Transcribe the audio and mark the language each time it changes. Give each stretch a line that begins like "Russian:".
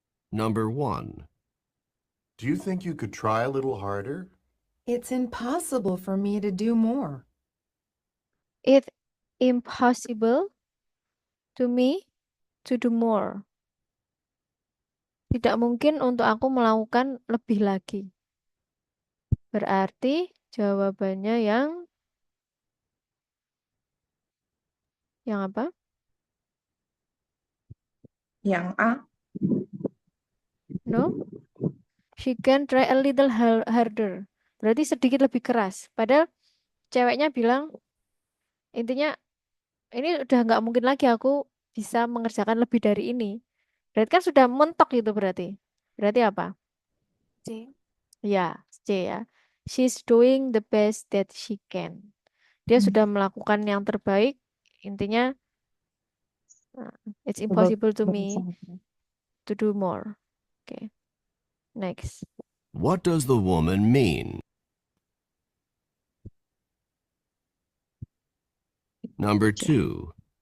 English: Number 1. Do you think you could try a little harder? It's impossible for me to do more. It's impossible to me to do more.
Indonesian: Tidak mungkin untuk aku melakukan lebih lagi. Berarti jawabannya yang apa? Yang A.
English: No? She can try a little harder.
Indonesian: Berarti sedikit lebih keras. Padahal ceweknya bilang, intinya ini udah nggak mungkin lagi aku bisa mengerjakan lebih dari ini. Berarti kan sudah mentok itu berarti. Berarti apa? C. Ya, C ya.
English: She's doing the best that she can.
Indonesian: Dia sudah melakukan yang terbaik.
English: Intinya, it's impossible to me to do more. Okay. Next. What does the woman mean? Number 2.